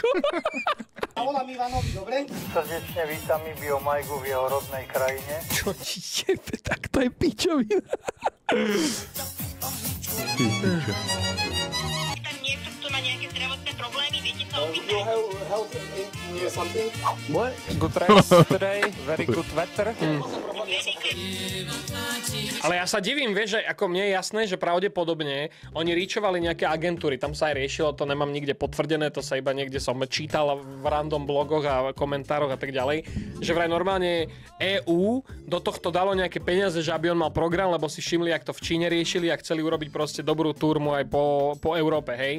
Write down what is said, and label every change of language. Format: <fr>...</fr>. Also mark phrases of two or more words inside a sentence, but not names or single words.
<sk>A volám Ivanovi, dobre? Srdečne vítam i Biomajgu v jeho rodnej krajine. Čo ti jebe, tak to je pičovina. Niekto, kto má nejaké zdravotné problémy, viete sa opýtať?</sk> <en>What? Good race today, very good weather.</en> <sk>Ale ja sa divím, vieš, že ako mne je jasné, že pravdepodobne oni reachovali nejaké agentúry, tam sa aj riešilo, to nemám nikde potvrdené, to sa iba niekde som čítal v random blogoch a komentároch a tak ďalej, že vraj normálne EU do tohto dalo nejaké peniaze, že aby on mal program, lebo si všimli, jak to v Číne riešili a chceli urobiť proste dobrú turmu aj po Európe, hej.</sk>